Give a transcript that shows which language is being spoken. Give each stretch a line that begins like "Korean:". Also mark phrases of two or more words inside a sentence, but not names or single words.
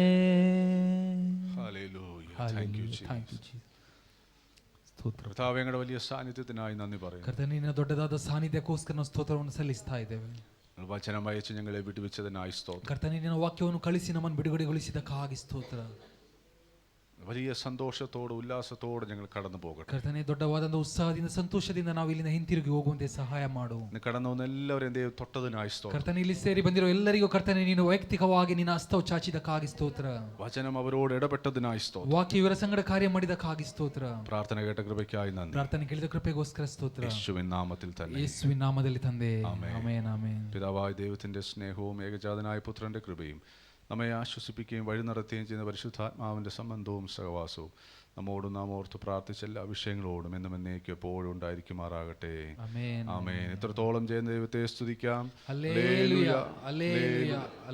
Malayalam: കർത്താവേ, ഞങ്ങളുടെ വലിയ സാന്നിധ്യത്തിനായി നന്ദി പറയുന്നു.
Kannada: ಕರ್ತನೇ ನಿನ್ನ ದೊಡ್ಡದಾದ ಸಾನ್ನಿಧ್ಯಕ್ಕೋಸ್ಕರ ನಾವು ಸ್ತೋತ್ರವನ್ನು ಸಲ್ಲಿಸ್ತಾ ಇದ್ದೇವೆ.
Malayalam: വചനം അയച്ച് ഞങ്ങളെ വിടുവിച്ചതിനായി സ്തോത്രം.
Kannada: ಕರ್ತನೇ ನಿನ್ನ ವಾಕ್ಯವನ್ನು ಕಳಿಸಿ ನಮ್ಮನ್ನು ಬಿಡುಗಡೆಗೊಳಿಸಿದಕ್ಕಾಗಿ ಸ್ತೋತ್ರ.
Malayalam: വലിയ സന്തോഷത്തോടെ ഉല്ലാസത്തോടെ ഞങ്ങൾ കടന്നു പോകട്ടെ.
Kannada: ಕರ್ತನೇ ದೊಡ್ಡವಾದ ಉತ್ಸಾಹದಿಂದ ಸಂತೋಷದಿಂದ ನಾವು ಇಲ್ಲಿಂದ ಹಿಂತಿರುಗಿ ಹೋಗುವಂತೆ ಸಹಾಯ ಮಾಡು.
Malayalam: കടന്നു വന്ന എല്ലാവരെയും ദൈവം തൊട്ടതിനായി സ്തോത്രം.
Kannada: ಕರ್ತನೇ ಇಲ್ಲಿ ಸೇರಿ ಬಂದಿರೋ ಎಲ್ಲರಿಗೂ ಕರ್ತನೇ ನೀನು ವೈಯಕ್ತಿಕವಾಗಿ ನಿನ್ನ ಹಸ್ತವು ಚಾಚಿದಕ್ಕಾಗಿ ಸ್ತೋತ್ರ.
Malayalam: വചനം അവരോട് ഇടപെട്ടതിനായി സ്തോത്രം.
Kannada: ವಾಕ್ಯ ಇವರ ಸಂಗಡ ಕಾರ್ಯ ಮಾಡಿದಕ್ಕಾಗಿ ಸ್ತೋತ್ರ.
Malayalam: പ്രാർത്ഥന കേട്ട കൃപയ്ക്കായി നന്ദി.
Kannada: ಪ್ರಾರ್ಥನೆ ಕೇಳಿದ ಕೃಪೆಗೋಸ್ಕರ ಸ್ತೋತ್ರ.
Malayalam: യേശുവിൻ നാമത്തിൽ തന്നെ.
Kannada: ಯೇಸುವಿನ ನಾಮದಲ್ಲಿ ತಂದೆ. ಆಮೆನ್ ಆಮೆನ್.
Malayalam: പിതാവായ ദൈവത്തിന്റെ സ്നേഹവും ഏകജാതനായ പുത്രന്റെ കൃപയും നമ്മെ ആശ്വസിപ്പിക്കുകയും വഴി നടത്തുകയും ചെയ്യുന്ന പരിശുദ്ധാത്മാവിൻ്റെ സംബന്ധവും സഹവാസവും നമ്മോടും നാം ഓർത്ത് പ്രാർത്ഥിച്ച എല്ലാ വിഷയങ്ങളോടും എന്നും എന്നേക്കും എപ്പോഴും ഉണ്ടായിരിക്കുമാറാകട്ടെ. ആമേൻ. ഇത്രത്തോളം ചെയ്യുന്ന ദൈവത്തെ സ്തുതിക്കാം. ഹല്ലേലൂയ ഹല്ലേലൂയ ഹല്ലേലൂയ.